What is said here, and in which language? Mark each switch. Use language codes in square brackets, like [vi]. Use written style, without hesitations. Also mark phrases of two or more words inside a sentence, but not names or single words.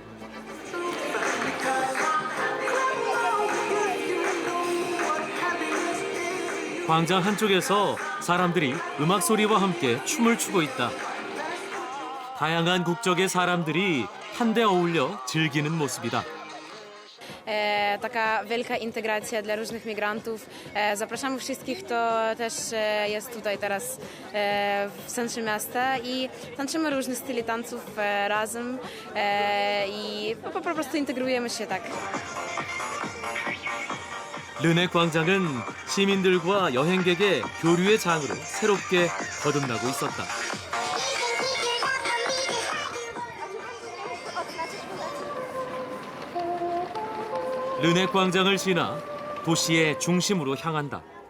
[ko] 광장 한쪽에서 사람들이 음악 소리와 함께 춤을 추고 있다. 다양한 국적의 사람들이 한데 어울려 즐기는 모습이다. [pl] Taka wielka integracja dla różnych migrantów. Zapraszamy wszystkich, kto też jest tutaj teraz w centrum miasta i tańczymy różne style tańców razem i po prostu integrujemy się tak. [ko] 르넥 광장은 시민들과 여행객의 교류의 장으로 새롭게 거듭나고 있었다. 르넥 광장을 지나 도시의 중심으로 향한다.